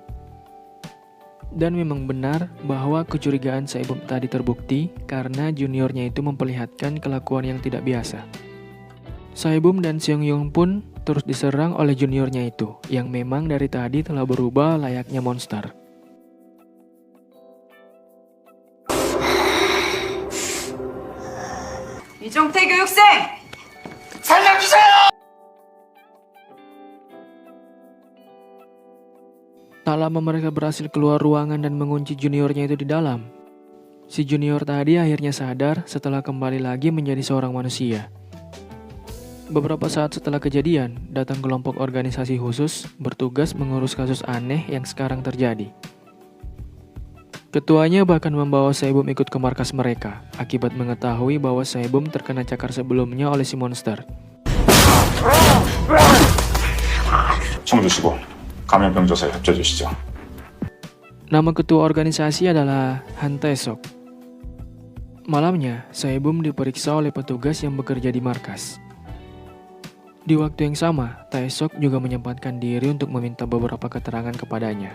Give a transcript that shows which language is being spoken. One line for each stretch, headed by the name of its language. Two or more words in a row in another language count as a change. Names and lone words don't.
Indonesian: Dan memang benar bahwa kecurigaan Saebum tadi terbukti karena juniornya itu memperlihatkan kelakuan yang tidak biasa. Saebum dan Seung-Young pun terus diserang oleh juniornya itu, yang memang dari tadi telah berubah layaknya monster.
Korean: 이종태 교육생!
Indonesian: Tak lama mereka berhasil keluar ruangan dan mengunci juniornya itu di dalam. Si junior tadi akhirnya sadar setelah kembali lagi menjadi seorang manusia. Beberapa saat setelah kejadian, datang kelompok organisasi khusus bertugas mengurus kasus aneh yang sekarang terjadi. Ketuanya bahkan membawa Saebum ikut ke markas mereka, akibat mengetahui bahwa Saebum terkena cakar sebelumnya oleh si monster.
Korean: 총 주시고 감염병 조사에 협조해 주시죠.
Indonesian: Nama ketua organisasi adalah Han Tae-sok. Malamnya, Saebum diperiksa oleh petugas yang bekerja di markas. Di waktu yang sama, Tae-sok juga menyempatkan diri untuk meminta beberapa keterangan kepadanya.